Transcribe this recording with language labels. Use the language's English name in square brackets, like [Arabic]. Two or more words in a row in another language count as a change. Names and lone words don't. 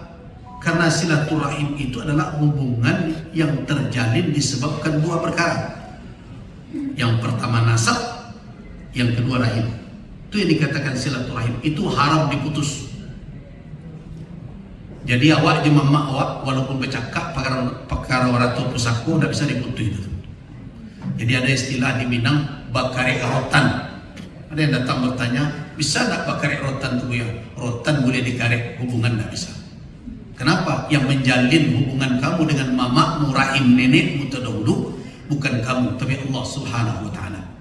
[Indonesian] Karena silaturahim itu adalah hubungan yang terjalin disebabkan dua perkara. Yang pertama nasab, yang kedua rahim. Itu yang dikatakan silaturahim. Itu haram diputus. [Minangkabau] Jadi awak je mamak awak walaupun bercakap perkara warato pusako tidak [Indonesian] bisa diputus itu. Jadi ada istilah di Minang bakare rotan. Ada yang datang bertanya, bisa tak bakare rotan tu ya? Rotan boleh dikarek, hubungan tidak bisa. Kenapa? Yang menjalin hubungan kamu dengan mamakmu, rahim nenekmu terdahulu bukan kamu, tapi Allah [Arabic] Subhanahu wa taala.